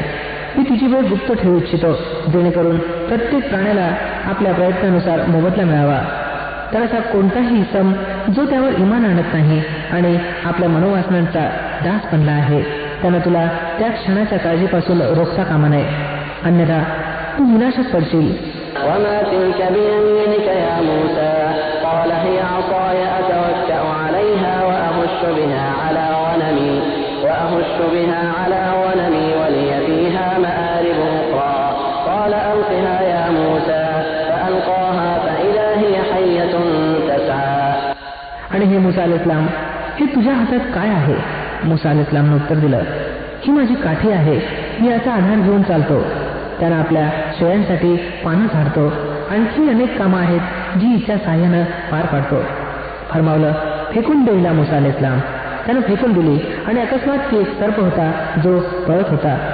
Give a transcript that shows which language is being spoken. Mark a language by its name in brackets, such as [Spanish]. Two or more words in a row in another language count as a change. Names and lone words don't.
[Marathi] मी तिची वेळ गुप्त ठेवू इच्छितो, जेणेकरून प्रत्येक प्राण्याला आपल्या प्रयत्नानुसार मोबदला मिळावा. तर असा कोणताही इसम जो त्यावर इमान आणत नाही आणि आपल्या मनोवासनांचा दास बनला आहे, त्यानं तुला त्या क्षणाच्या काळजीपासून रोखता कामा नये, अन्यथा तू विनाशात पडशील. [Arabic] وأهش بها على غنمي ولي فيها مآرب أخرى قال ألقها يا موسى فألقاها فإذا هي حية تسعى. [Marathi] आणि हे मुसा अलैहिस्सलाम, हे तुझ्या हातात काय आहे? मुसा अलैहिस्सलामनं उत्तर दिलं, ही माझी काठी आहे, मी याचा आधार घेऊन चालतो. त्यानं आपल्या शेळ्यांसाठी पानं झाडतो. आणखी अनेक कामं आहेत जी हिच्या साह्यानं पार पाडतो. फरमावलं, फेकून दे हिला मुसा अलैहिस्सलाम. त्यानं फेकून दिली आणि अकस्मात ती एक सर्प होता जो पळत होता.